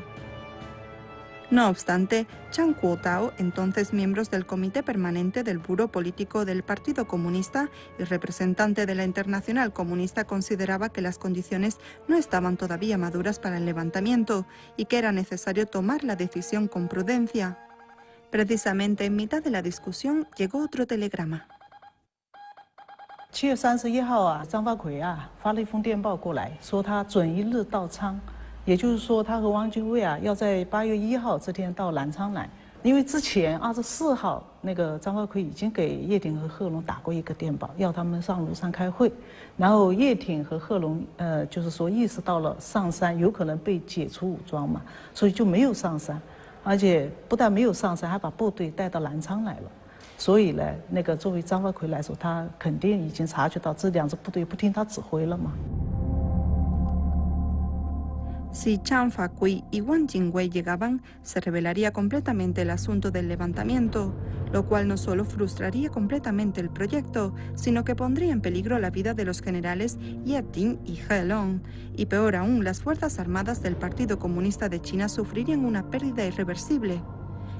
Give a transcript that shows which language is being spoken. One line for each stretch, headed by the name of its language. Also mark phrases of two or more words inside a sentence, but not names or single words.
Spanish: No obstante, Zhang Kuotao, entonces miembro del Comité Permanente del Buró Político del Partido Comunista y representante de la Internacional Comunista, consideraba que las condiciones no estaban todavía maduras para el levantamiento y que era necesario tomar la decisión con prudencia. Precisamente en mitad de la discusión llegó otro telegrama.
Chinese: 7 月31号啊，张发奎啊发了一封电报过来，说他准一日到昌，也就是说他和汪精卫啊要在8月1号这天到南昌来。因为之前24号那个张发奎已经给叶挺和贺龙打过一个电报，要他们上庐山开会，然后叶挺和贺龙就是说意识到了上山有可能被解除武装嘛，所以就没有上山，而且不但没有上山，还把部队带到南昌来了。所以呢，那个作为张发奎来说，他肯定已经察觉到这两支部队不听他指挥了嘛。
Spanish: Si Zhang Fakui y Wang Jingwei llegaban, se revelaría completamente el asunto del levantamiento, lo cual no solo frustraría completamente el proyecto, sino que pondría en peligro la vida de los generales Ye Ting y He Long, y peor aún, las Fuerzas Armadas del Partido Comunista de China sufrirían una pérdida irreversible.